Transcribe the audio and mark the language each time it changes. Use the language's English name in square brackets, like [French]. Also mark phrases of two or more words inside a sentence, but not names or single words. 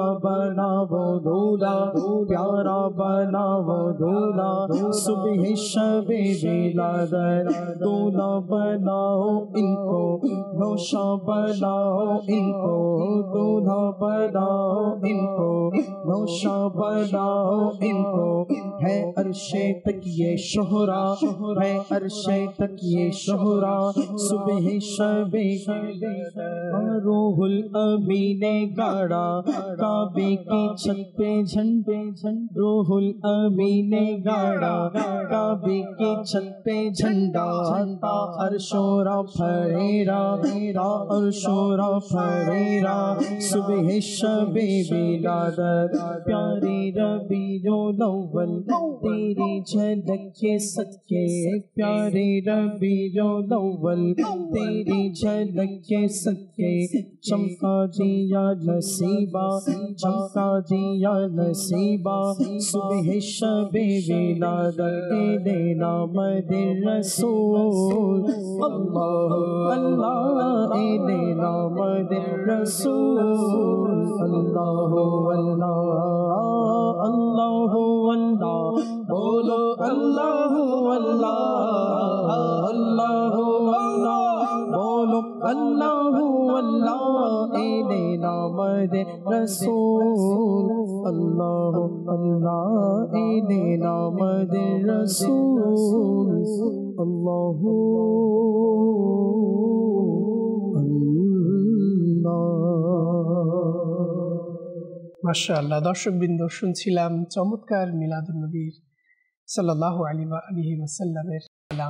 [Hindi] बनाओ दूल्हा प्यारा बनाओ दूल्हा सुबह शबे विलादत दूल्हा बनाओ इनको नौशा बनाओ इनको दूल्हा बनाओ इनको नौशा बनाओ इनको है अर्शे तक ये शोहरा है अर्शे तक ये शोहरा सुबह शबे रूहुल अमी ने गाड़ा काबे की छत पे झंडे रूहुल अमी ने गाड़ा काबे की छत पे झंडा ता अर्शोरा फरेरा ता अर्शोरा फरेरा सुबह शबे विलादत प्यारे रबीउल अव्वल तेरी झलक के सदके प्यारे रबीउल अव्वल तेरी झलक के सदके चमका दिया नसीबा चमका दिया नसीबा सुबह शबे विलादत देना मदे रसूल अल्लाह अल्लाह देना मदे रसूल अल्लाह अल्लाह अल्लाह अल्लाह बोलो अल्लाह अल्लाह अल्लाह अल्लाह बोलो अल्लाह अल्लाह एले नामद रसूल अल्लाह अल्लाह एले नामद रसूल अल्लाह [Bangla] মাশাআল্লাহ দর্শকবৃন্দ শুনছিলাম চমৎকার মিলাদুন নবীর [Arabic] صلى الله عليه وسلم [Bangla] কালাম।